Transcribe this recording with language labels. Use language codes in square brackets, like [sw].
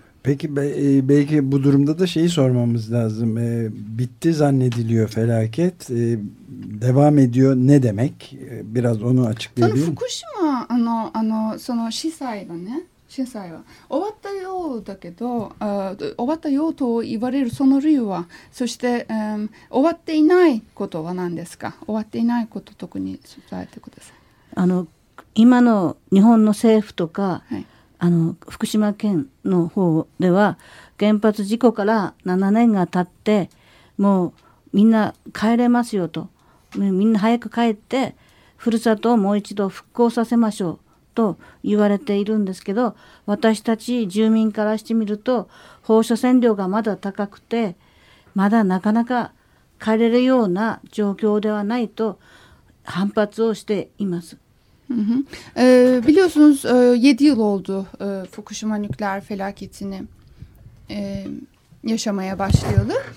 [tr] Peki belki bu durumda da şeyi sormamız lazım. Bitti zannediliyor felaket. Devam ediyor. Ne demek? Biraz onu açıklayabilir miyim? [ja] Fukushima その死災がね震災は終わったようだけど、終わったようと言われるその理由は、そして、終わっていないことは何ですか？終わっていないこと特に伝えてください。今の日本の政府とか、はい、福島県の方では原発事故から7年が経って、もうみんな帰れますよと、みんな早く帰ってふるさとをもう一度復興させましょうと言われているんですけど、私たち住民からしてみると放射線量がまだ高くて、まだなかなか帰れるような状況ではないと反発をしています。 [tr] biliyorsunuz 7 yıl oldu Fukushima nükleer felaketini yaşamaya başlayalı.